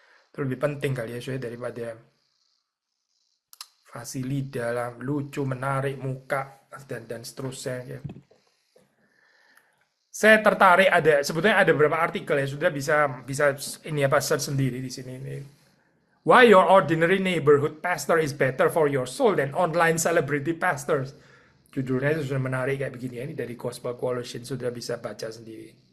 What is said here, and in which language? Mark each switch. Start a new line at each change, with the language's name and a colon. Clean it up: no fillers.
Indonesian: Itu lebih penting kali ya, daripada fasilita, lucu, menarik, muka, dan seterusnya ya. Saya tertarik sebetulnya ada beberapa artikel ya, sudah bisa ini search sendiri di sini.
English: Why your ordinary neighborhood pastor is better for your soul than online celebrity pastors.
Indonesian: Judulnya itu sudah menarik kayak begini ya. Ini dari Gospel Coalition, sudah bisa baca sendiri.